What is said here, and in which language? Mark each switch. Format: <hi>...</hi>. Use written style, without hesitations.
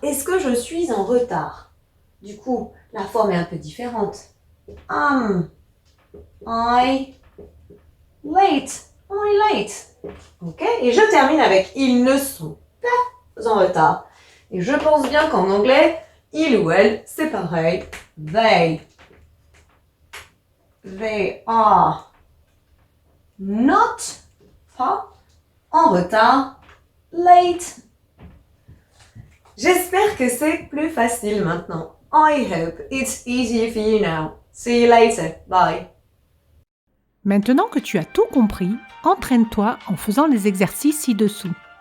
<fr>Est-ce que je suis en retard? Du coup, la forme est un peu différente.</fr> <en>Am I late? Am I late? Ok?</en> <fr>Et je termine avec ils ne sont pas en retard. Et je pense bien qu'en anglais, il ou elle, c'est pareil.</fr> <en>They are not,</en> <fr>pas, en retard,</fr> <en>late.</en> <fr>J'espère que c'est plus facile maintenant.</fr> <en>I hope it's easier for you now. See you later. Bye.</en> <fr>Maintenant que tu as tout compris, entraîne-toi en faisant les exercices ci-dessous.</fr>